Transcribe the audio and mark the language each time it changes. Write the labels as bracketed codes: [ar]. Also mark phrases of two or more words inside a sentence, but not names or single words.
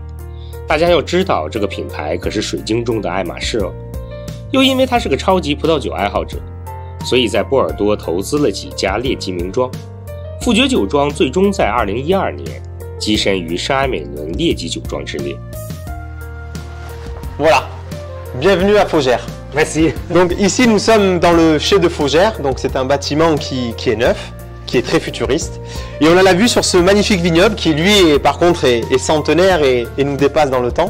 [zh] 大家要知道，这个品牌可是水晶中的爱马仕哦。又因为他是个超级葡萄酒爱好者，所以在波尔多投资了几家列级名庄。富爵酒庄最终在2012年跻身于圣埃美伦列级酒庄之列。 [fr] Voilà, bienvenue à Faugère. Merci. Donc ici nous sommes dans le chai de Faugère, donc c'est un bâtiment qui est neuf, qui est très futuriste. Et on a la vue sur ce magnifique vignoble qui lui par contre est centenaire et nous dépasse dans le temps.